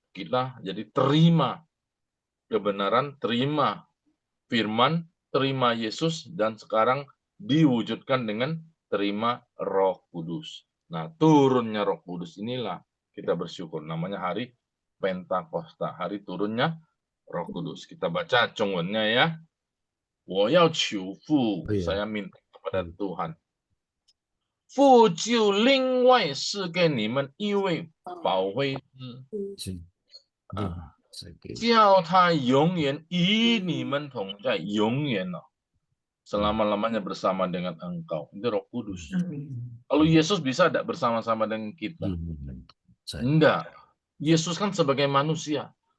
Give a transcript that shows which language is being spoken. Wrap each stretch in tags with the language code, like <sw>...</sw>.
<id>Kita jadi terima kebenaran, terima firman, terima Yesus, dan sekarang diwujudkan dengan terima Roh Kudus. Nah, turunnya Roh Kudus inilah kita bersyukur. Namanya hari Pentakosta, hari turunnya Roh Kudus. Kita baca Zhongwennya ya.</id> <zh>我要求父,</zh> <id>saya minta kepada Tuhan.</id> <zh>父就另外赐给你们一位保惠师，叫他永远与你们同在，永远</zh> <id>selama-lamanya bersama dengan engkau. Itu Roh Kudus. Kalau Yesus bisa tidak bersama-sama dengan kita? Enggak. Yesus kan sebagai manusia.</id>